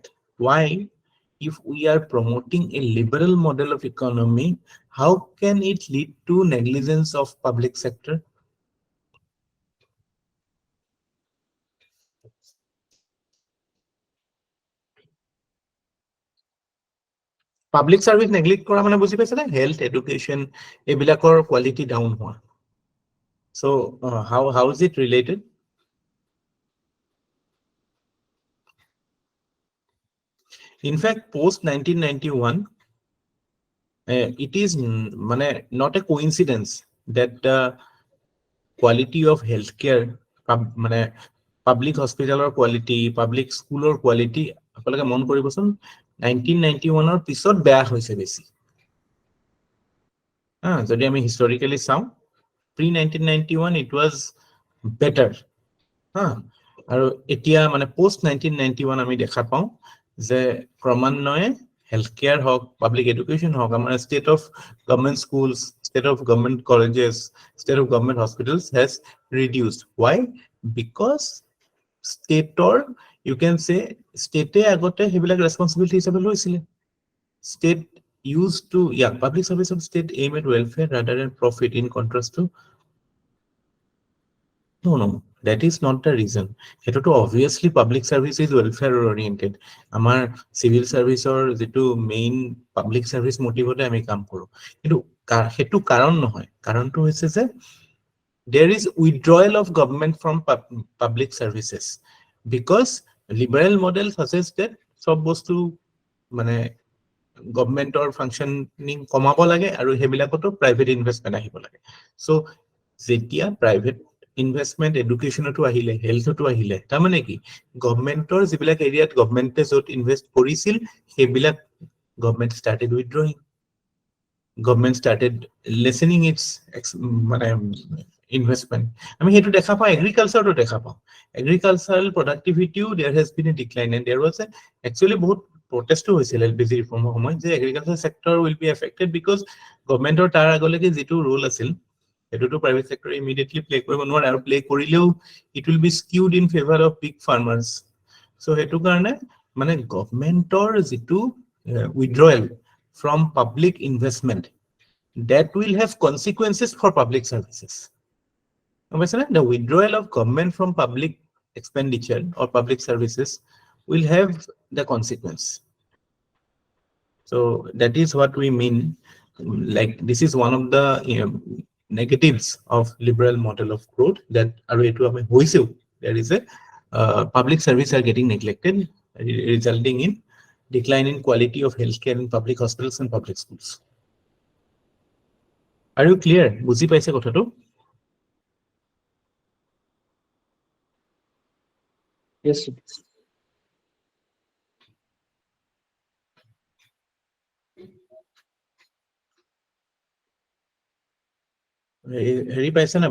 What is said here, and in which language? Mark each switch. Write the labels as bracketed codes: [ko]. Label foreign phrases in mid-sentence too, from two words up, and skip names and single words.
[en] Why, if we are promoting a liberal model of economy, how can it lead to negligence of public sector? Public service neglect [as] কৰা মানে বুজি পাইছে না, [en] health, education, [as] ebilakor [en] quality down [as] hoa. [en] So how is it related? In fact, post 1991, it is not a coincidence that the quality of healthcare, public hospital or quality, public school or quality, [as] আপোনালোকে মন কৰিব চোন 1991 ৰ পিছত বেয়া হৈছে বেছি. যদি আমি [en] historically saw, pre 1991 it was better. [as] আৰু এতিয়া মানে [en] post 1991 [as] আমি দেখা পাওঁ যে ক্ৰমান্বয়ে [en] health care [as] হওক, [en] public education [as] হওক, আমাৰ [en] state of government schools, state of government colleges, state of government hospitals has reduced. ৱাই? [as] বিকজ ষ্টেটৰ, [en] you can say, [as] ষ্টেটে আগতে সেইবিলাক ৰেছপনচিবিলিটি হিচাপে লৈছিলে। [en] State used to, public service of state aim at welfare rather than profit, in contrast to, no, that is not the reason. [as] হেতো তো [en] obviously public service is welfare oriented. [as] Amar [en] civil service [as] or jetu main [en] public service motive [as] ওতে আমি কাম কৰোঁ, কিন্তু হেতু কাৰণ নহয়. কাৰণটো হৈছে যে [en] there is withdrawal of government from public services, because liberal model suggests that [as] সব বস্তু মানে [en] government or functioning [as] কমাব লাগে আৰু হেবিলাকতো [en] private investment [as] আহিব লাগে। So যেতিয়া [en] private investment [as] educationতো আহিলে, হেল্থতো আহিলে, তাৰ মানে কি গভৰ্ণমেণ্টৰ যিবিলাক এৰিয়াত গভৰ্ণমেণ্টে য'ত ইনভেষ্ট কৰিছিল সেইবিলাক গভৰ্ণমেণ্ট [en] started withdrawing, government started lessening its investment. [as] আমি হেতু দেখা পাওঁ, এগ্ৰিকালচাৰটো দেখা পাওঁ, [en] agricultural productivity there has been a decline, and there was actually [as] বহুত প্ৰটেষ্টো হৈছিল এলপিজি ৰিফৰ্মৰ সময়ত যে [en] agriculture sector will be affected, [as] বিকজ গভৰ্ণমেণ্টৰ তাৰ আগলৈকে যিটো ৰোল আছিল সেইটোতো প্ৰাইভেট সেক্টৰে ইমিডিয়েটলি প্লে কৰিব নোৱাৰে, আৰু প্লে কৰিলেও [en] it will be skewed in favour of big farmers. [as] চ' সেইটো কাৰণে মানে গভৰ্ণমেণ্টৰ যিটো [en] withdrawal from public investment, that will have consequences for public services. The withdrawal of government from public expenditure or public services will have the consequence. So that is what we mean. Like, this is one of the negatives of liberal model of growth, that there is a public service are getting neglected, resulting in decline in quality of healthcare in public hospitals and public schools. Are you clear? [as] বুজি পাইছে কথাটো? [en] Yes, sir. [as] হেৰি পাইছে নাই?